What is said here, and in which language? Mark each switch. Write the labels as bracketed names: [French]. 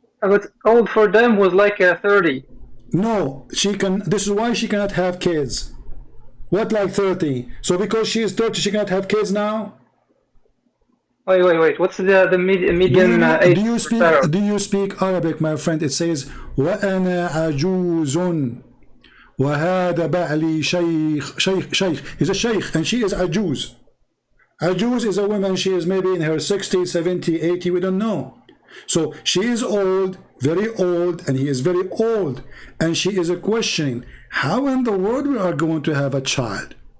[English] but old for them was like 30. No, she can. This is why she cannot have kids. What, like 30? So because she is 30, she cannot have kids now? Wait. What's the median age for Pharaoh? Do you speak Arabic, my friend? It says [Arabic] وَأَنَا عَجُوزٌ وَهَذَا بَعْلِي شيخ. [English] He's a sheikh and she is ajuz. Ajuz is a woman, she is maybe in her 60, 70, 80, we don't know. So she is old, very old, and he is very old. And she is questioning, how in the world we are going to have a child?